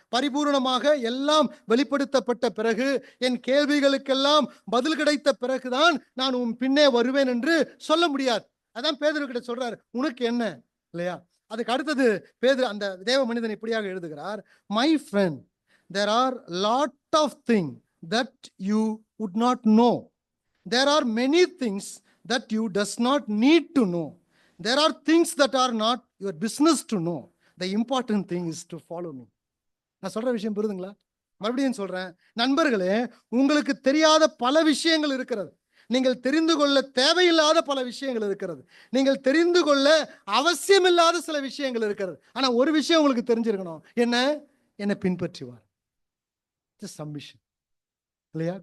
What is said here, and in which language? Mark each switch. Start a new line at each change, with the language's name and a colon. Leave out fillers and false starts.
Tamil: பரிபூர்ணமாக எல்லாம் வெளிப்படுத்தப்பட்ட பிறகு, என் கேள்விகளுக்கெல்லாம் பதில் கிடைத்த பிறகுதான் நான் உன் பின்னே வருவேன் என்று சொல்ல முடியாது. அதான் பேதுரு கிட்ட சொல்றாரு, உனக்கு என்ன, இல்லையா? அதுக்கு அடுத்தது பேதுரு அந்த தேவ மனிதன் இப்படியாக எழுதுகிறார், my friend,
English: there are lot of things that you would not know. There are many things that you does not need to know. There are things that are not your business to know. The important thing is to follow me.
Tamil: நான் சொல்ற விஷயம் புரியுதுங்களா? மறுபடியும் சொல்றேன், நண்பர்களே, உங்களுக்கு தெரியாத பல விஷயங்கள் இருக்கிறது. நீங்கள் தெரிந்து கொள்ள தேவையில்லாத பல விஷயங்கள் இருக்கிறது. நீங்கள் தெரிந்து கொள்ள அவசியமில்லாத சில விஷயங்கள் இருக்கிறது. ஆனா ஒரு விஷயம் உங்களுக்கு தெரிஞ்சிருக்கணும், என்ன? என்னை பின்பற்றுவார். சப்மிஷன், இல்லையா?